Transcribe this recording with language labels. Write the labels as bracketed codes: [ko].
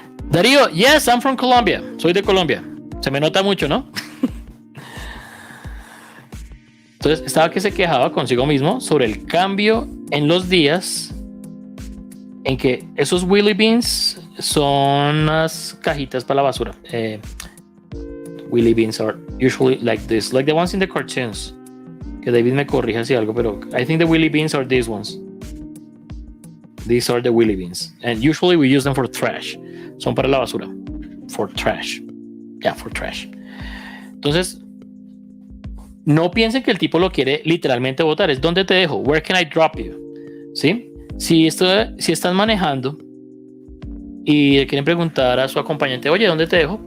[es] Darío, [en] yes, I'm from Colombia. [es] Soy de Colombia. Se me nota mucho, ¿no? Entonces estaba que se quejaba consigo mismo sobre el cambio en los días en que esos wheelie bins son unas cajitas para la basura. [en] Wheelie bins are usually like this, like the ones in the cartoons. [es] Que David me corrija si algo, pero [en] I think the wheelie bins are these ones. These are the wheelie bins, and usually we use them for trash. [es] Son para la basura. [en] For trash. Yeah, for trash. [es] Entonces, no piensen que el tipo lo quiere literalmente botar. Es ¿dónde te dejo? [en] Where can I drop you? [es] ¿Sí? Si están manejando y le quieren preguntar a su acompañante, oye, ¿dónde te dejo?